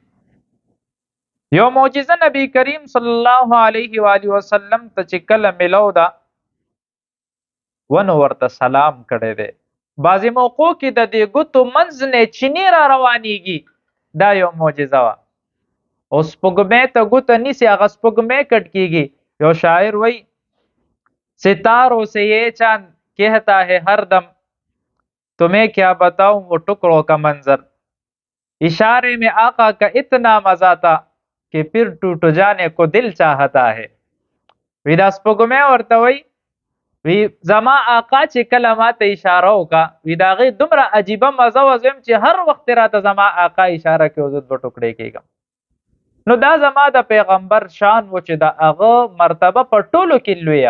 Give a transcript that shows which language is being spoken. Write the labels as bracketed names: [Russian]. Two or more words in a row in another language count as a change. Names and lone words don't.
[Pashto] یو معجزه نبی کریم صلی الله علیه و آله وسلم ته چې کله ملو ده، ونو ورته سلام کړی دی. بعضې موقعو کې د دې ګوتو منځ نه چینې را روانېږي، دا یو معجزه وه. او سپوږمۍ ته ګوته نیسي، هغه سپوږمۍ کټ کېږي. یو شاعر وایي [Urdu] ستاروں سے یہ چاند کہتا ہے ہر دم تمہیں کیا بتاؤں وہ ٹکڑوں کا منظر، اشارے میں آقا کا اتنا مزہ تھا کہ پھر ٹوٹ جانے کو دل چاہتا ہے. [Pashto] وی دا سپوږمۍ ورته وایي وی زما آقا چې کله ماته اشاره وکړه، وی د هغې دومره عجیبه مزه وه، زه چې هر وخت راته زما آقا اشاره کوي، زه دوه ټوکړې کېږم. نو دا زما د پیغمبر شان و چې د هغه مرتبه په ټولو کې لویه.